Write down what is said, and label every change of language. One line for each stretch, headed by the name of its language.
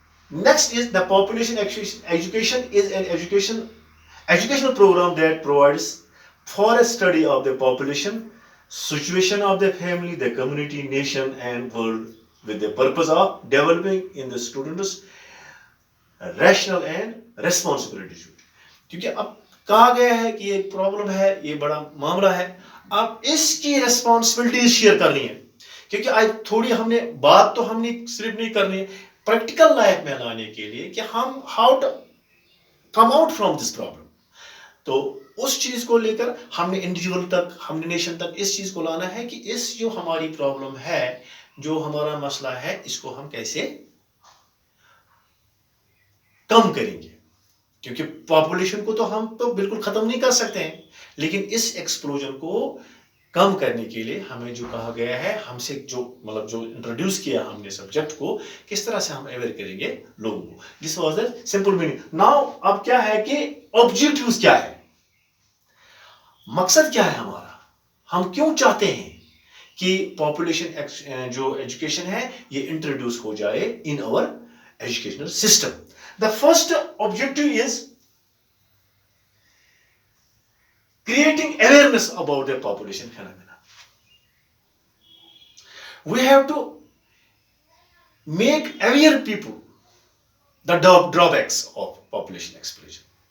English: Next is the population education is an educational program that provides for a study of the population, situation of the family, the community, nation and world with the purpose of developing in the students rational and responsible attitude.
Urdu: کیونکہ اب کہا گیا ہے کہ یہ problem ہے، یہ بڑا معاملہ ہے، اب اس کی ریسپانسبلٹیز شیئر کرنی ہے. کیونکہ آج تھوڑی ہم نے بات تو ہم نے صرف نہیں کرنی ہے، پریکٹیکل لائف میں لانے کے لیے کہ ہم
English: How to come out from this problem.
Urdu: تو اس چیز کو لے کر ہم نے انڈیویجول تک، ہم نے نیشن تک اس چیز کو لانا ہے کہ اس جو ہماری پرابلم ہے، جو ہمارا مسئلہ ہے، اس کو ہم کیسے کم کریں گے. کیونکہ پاپولیشن کو تو ہم تو بالکل ختم نہیں کر سکتے ہیں، لیکن اس ایکسپلوژن کو کم کرنے کے لیے ہمیں جو کہا گیا ہے، ہم سے جو مطلب جو انٹروڈیوس کیا ہم نے سبجیکٹ کو، کس طرح سے ہم اویئر کریں گے لوگوں کو.
English: This was the simple meaning.
Urdu: Now اب کیا ہے کہ آبجیکٹیوز کیا ہے، مقصد کیا ہے ہمارا، ہم کیوں چاہتے ہیں کہ پاپولیشن جو ایجوکیشن ہے یہ انٹروڈیوس ہو جائے
English: In our educational system. The first objective is creating awareness about the population phenomena. We have to make aware people the drawbacks of population explosion.